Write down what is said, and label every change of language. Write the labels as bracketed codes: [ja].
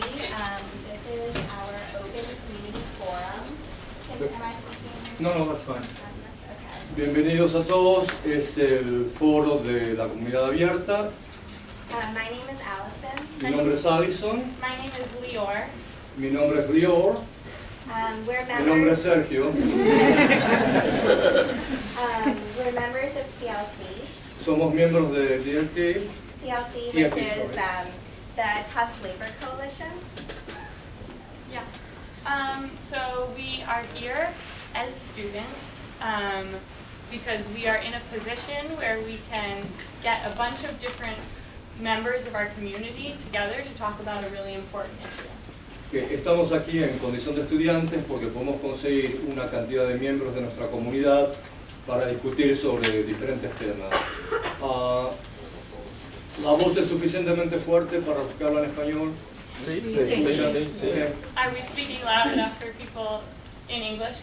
[en] This is our open community forum. Am I speaking? No, that's fine. Okay. [es] Bienvenidos a todos, es el foro de la comunidad abierta. [en] My name is Allison. [es] Mi nombre es Allison, [en] My name is Lior. [es] mi nombre es Lior, [en] We're [es] mi nombre es [en] members. Sergio. We're members of TLC. [es] Somos miembros de DLT, TLC, TLC, [en] which is sorry. the Tufts Labor Coalition. Yeah. So we are here as students because we are in a position where we can get a bunch of different members of our community together to talk about a really important issue. [es] que estamos aquí en condición de estudiantes porque podemos conseguir una cantidad de miembros de nuestra comunidad para discutir sobre diferentes temas. ¿La voz es suficientemente fuerte para los que hablan español? Sí. [en] Okay. Are we speaking loud enough for people in English?